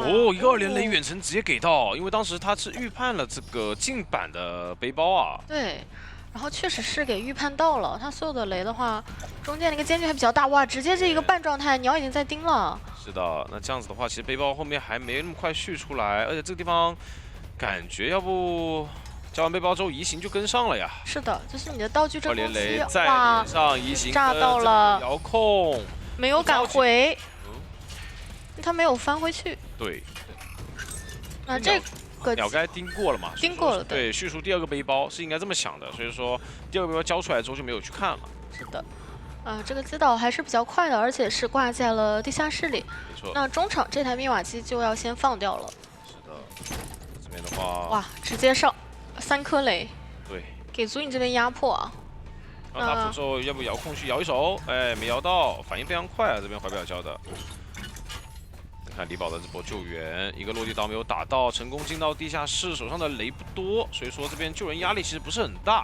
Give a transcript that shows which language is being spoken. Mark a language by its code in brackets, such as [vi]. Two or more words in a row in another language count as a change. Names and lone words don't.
[zh] 一個2連雷遠程直接給到，因為當時他是預判了這個近板的背包啊。對，然後確實是給預判到了，他所有的雷的話，中間那個間距還比較大，哇，直接這一個半狀態，鳥已經在盯了。是的，那這樣子的話，其實背包後面還沒那麼快續出來，而且這個地方感覺要不交完背包之後，移形就跟上了呀。是的，就是你的道具这攻击，再连上移形，炸到了遥控，没有赶回，他没有翻回去。对。那这个鸟该盯过了嘛？盯过了，对，叙述第2个背包是应该这么想的，所以说第2个背包交出來之後就沒有去看了。是的。這個擊倒還是比較快的，而且是掛在了地下室裡。沒錯。那中場這台密碼機就要先放掉了。是的。這邊的話，哇，直接上3顆雷。對。給足影這邊壓迫啊。然後打輔之後，要不遙控去搖一手？哎，沒搖到，反應非常快啊！這邊懷表交的。看李寶的這波救援，一個落地刀沒有打到，成功進到地下室，手上的雷不多，所以說這邊救人壓力其實不是很大。